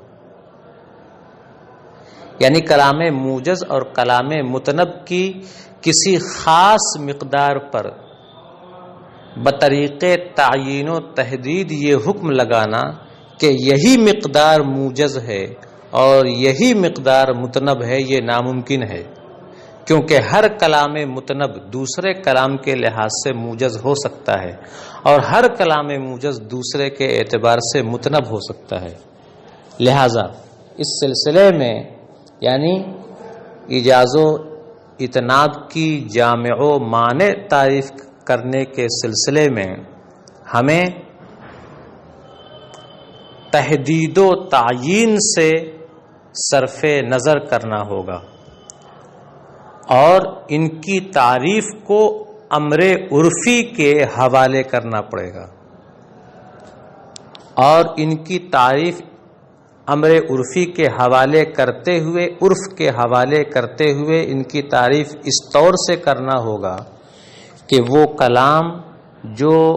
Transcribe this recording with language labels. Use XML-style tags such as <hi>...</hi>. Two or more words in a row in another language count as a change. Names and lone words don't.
<ur>یعنی کلام موجز اور کلام متنب کی کسی خاص مقدار پر بطریق تعیین و تحدید یہ حکم لگانا کہ یہی مقدار موجز ہے اور یہی مقدار متنب ہے، یہ ناممکن ہے، کیونکہ ہر کلام متنب دوسرے کلام کے لحاظ سے موجز ہو سکتا ہے اور ہر کلام موجز دوسرے کے اعتبار سے متنب ہو سکتا ہے۔ لہذا اس سلسلے میں یعنی ایجاز و اتناب کی جامع و مانع تعریف کرنے کے سلسلے میں ہمیں تحدید و تعیین سے صرف نظر کرنا ہوگا اور ان کی تعریف کو امر عرفی کے حوالے کرنا پڑے گا، اور ان کی تعریف امر عرفی کے حوالے کرتے ہوئے، عرف کے حوالے کرتے ہوئے ان کی تعریف اس طور سے کرنا ہوگا کہ وہ کلام جو</ur>